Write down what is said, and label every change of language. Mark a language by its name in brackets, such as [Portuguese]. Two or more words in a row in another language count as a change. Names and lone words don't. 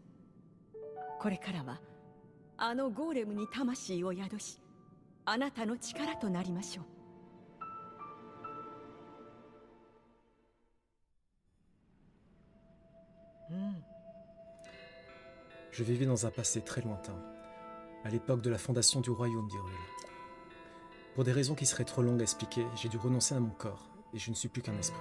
[Japanese] これからはあのゴーレムに魂を宿し、あなたの力となりましょう。 [French] Je vivais dans un passé très lointain, à l'époque de la fondation du royaume d'Hyrule. Pour des raisons qui seraient trop longues à expliquer, j'ai dû renoncer à mon corps, et je ne suis plus qu'un esprit.